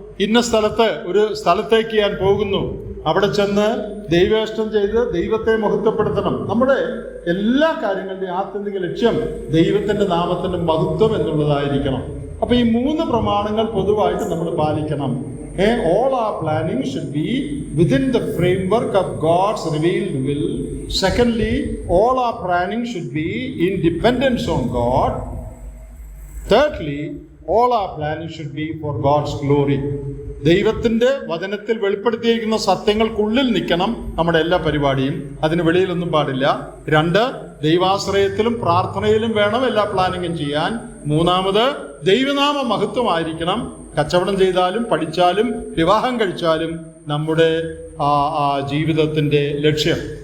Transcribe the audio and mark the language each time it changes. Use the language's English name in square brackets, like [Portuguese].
[Malayalam] ഇന്ന ഒരു സ്ഥലത്തേക്ക് ഞാൻ പോകുന്നു, അവിടെ ചെന്ന് ദൈവേഷ്ടം ചെയ്ത് ദൈവത്തെ മഹത്വപ്പെടുത്തണം. നമ്മുടെ എല്ലാ കാര്യങ്ങളുടെയും ആത്യന്തിക ലക്ഷ്യം ദൈവത്തിന്റെ നാമത്തിന്റെ മഹത്വം എന്നുള്ളതായിരിക്കണം. അപ്പൊ ഈ 3 പ്രമാണങ്ങൾ പൊതുവായിട്ട് നമ്മൾ പാലിക്കണം. [English] All our planning should be within the framework of God's revealed will. Secondly, all our planning should be in dependence on God. Thirdly, all our planning should be for God's glory. [Malayalam] ദൈവത്തിൻ്റെ വചനത്തിൽ വെളിപ്പെടുത്തിയിരിക്കുന്ന സത്യങ്ങൾക്കുള്ളിൽ നിൽക്കണം നമ്മുടെ എല്ലാ പരിപാടിയും, അതിന് വെളിയിലൊന്നും പാടില്ല. 2, ദൈവാശ്രയത്തിലും പ്രാർത്ഥനയിലും വേണം എല്ലാ പ്ലാനിങ്ങും ചെയ്യാൻ. മൂന്നാമത്, ദൈവനാമ മഹത്വമായിരിക്കണം. കച്ചവടം ചെയ്താലും പഠിച്ചാലും വിവാഹം കഴിച്ചാലും നമ്മുടെ ജീവിതത്തിൻ്റെ ലക്ഷ്യം.